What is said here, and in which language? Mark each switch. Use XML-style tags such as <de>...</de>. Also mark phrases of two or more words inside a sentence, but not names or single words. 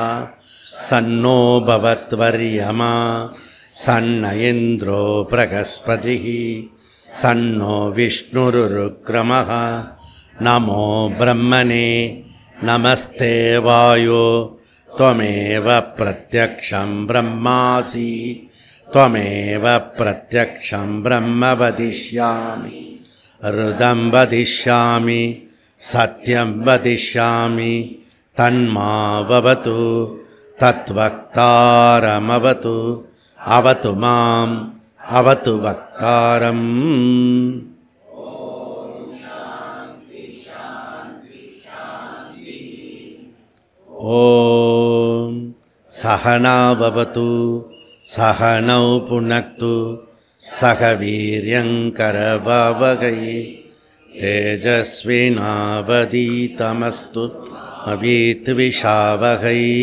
<sa>शन्नो भवत्वर्यमा शन्न इन्द्रो बृहस्पतिः शन्नो विष्णुरुरुक्रमः नमो ब्रह्मणे नमस्ते वायो त्वमेव प्रत्यक्षं ब्रह्मासि त्वमेव प्रत्यक्षं ब्रह्म वदिष्यामि ऋदं वदिष्यामि सत्यं वदिष्यामि तन्मावतु तत्वक्तारमवतु अवतु माम् अवतु वक्तारम्. ॐ सहनाववतु सहनौ भुनक्तु सह वीर्यङ्करवावहै तेजस्विनावधीतमस्तु अविद्विषावहै.</sa>